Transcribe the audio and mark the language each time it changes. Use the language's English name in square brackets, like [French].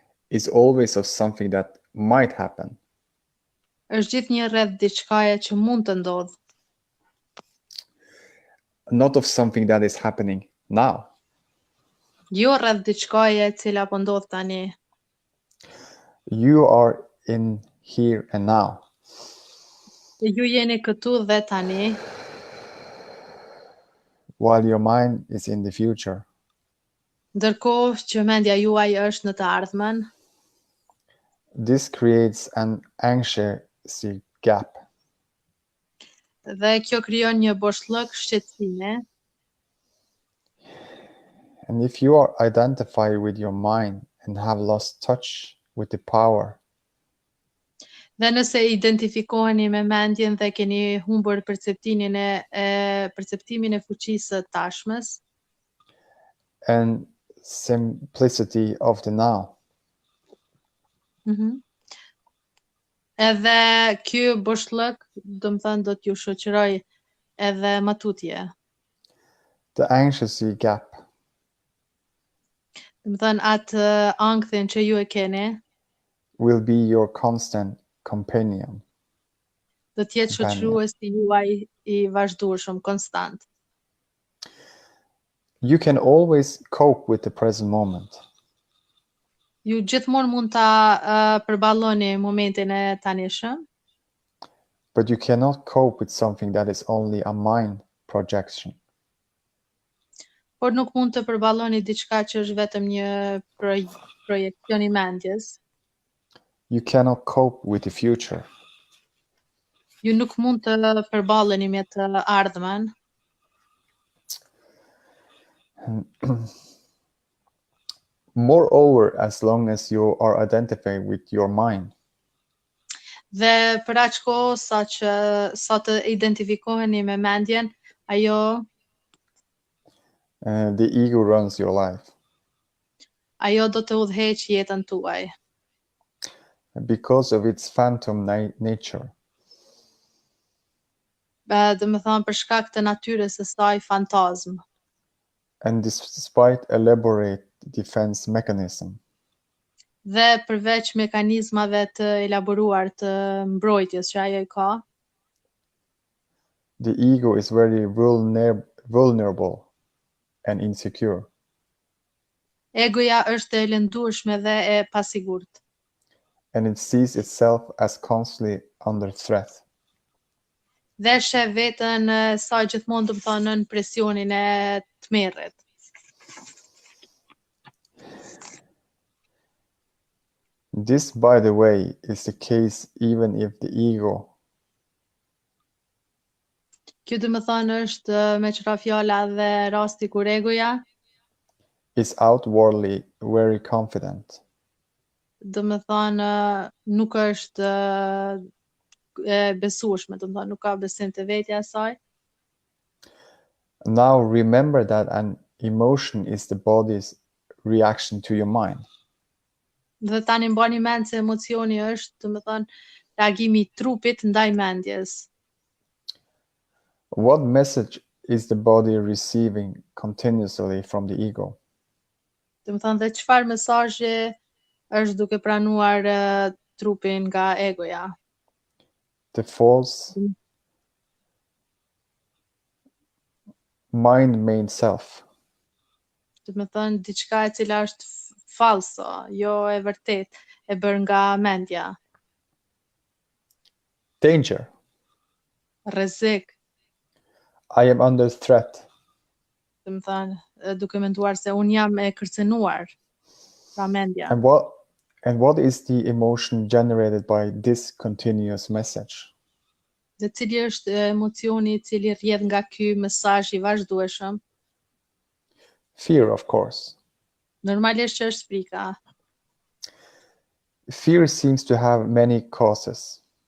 [English] is always of something that might happen. [Albanian] është gjithnjë rreth diçkaje që mund të ndodhë, [English] Not of something that is happening now. [Albanian] jo rreth diçkaje e cila po ndodh tani. [English] You are in here and now. [Albanian] Ju jeni këtu dhe tani, [English] While your mind is in the future. [Albanian] ndërkohë që mendja juaj është në të ardhmen. [English] This creates an anxious gap. [Albanian] Dhe kjo krijon një boshllëk shqetësimi. [English] And if you are identified with your mind and have lost touch with the power, [Albanian] Dhe nëse identifikoheni me mendjen dhe keni humbur perceptimin e fuqisë së tashmes, [English] and simplicity of the now, [Albanian] edhe ky boshllëk, domethënë do t'ju shoqëroj edhe matutje. [English] the anxious gap [Albanian] Domethënë atë ankthin që ju e keni, [English] will be your constant companion. [Albanian] do t'jetë shoqëruesi juaj I vazhdueshëm, konstant. [English] You can always cope with the present moment, [Albanian] Ju gjithmonë mund ta përballoni momentin e tanishëm, [English] but you cannot cope with something that is only a mind projection. [Albanian] por nuk mund të përballoni diçka që është vetëm një projekcion I mendjes. [English] You cannot cope with the future, [Albanian] Ju nuk mund të përballeni me të ardhmen. [English] moreover, as long as you are identified with your mind, [Albanian] Dhe për aq kohë sa të identifikoheni me mendjen, ajo [English] the ego runs your life [Albanian] do të udhëheq jetën tuaj. [English] because of its phantom nature. [Albanian] Domethënë për shkak të natyrës së saj fantazm. [English] And despite elaborate defense mechanism, [Albanian] Dhe përveç mekanizmave të elaboruar të mbrojtjes që ajo I ka, [English] the ego is very vulnerable and insecure. [Albanian] egoja është e lëndueshme dhe e pasigurt. [English] And it sees itself as constantly under threat. [Albanian] Dhe sheh veten sa gjithmonë domethënë nën presionin e tmerrit. [English] This, by the way, is the case even if the ego [Albanian] Kjo domethënë është me qira fjala dhe rasti kur egoja [English] is outwardly very confident. [Albanian] domethënë nuk është e besueshme, domethënë nuk ka besim te vetja e saj. [English] Now remember that an emotion is the body's reaction to your mind. [Albanian] Dhe tani mbani mend se emocioni është domethënë reagimi I trupit ndaj mendjes. [English] What message is the body receiving continuously from the ego? [Albanian] Domethënë dhe çfarë mesazhi është duke pranuar trupin nga egoja? [English] The false mind-made self. [Albanian] Domethënë diçka e cila është falso, jo e vërtet, e bërë nga mendja, [English] Danger. [Albanian] rrezik, [English] I am under threat. [Albanian] do të thënë duke menduar se un jam e kërcënuar, pra mendja. [English] And what is the emotion generated by this continuous message? [Albanian] Dhe cili është emocioni I cili rrjedh nga ky mesazh I vazhdueshëm? [English] Fear, of course. [Albanian] Normalisht që është frika. [English] Fear seems to have many causes.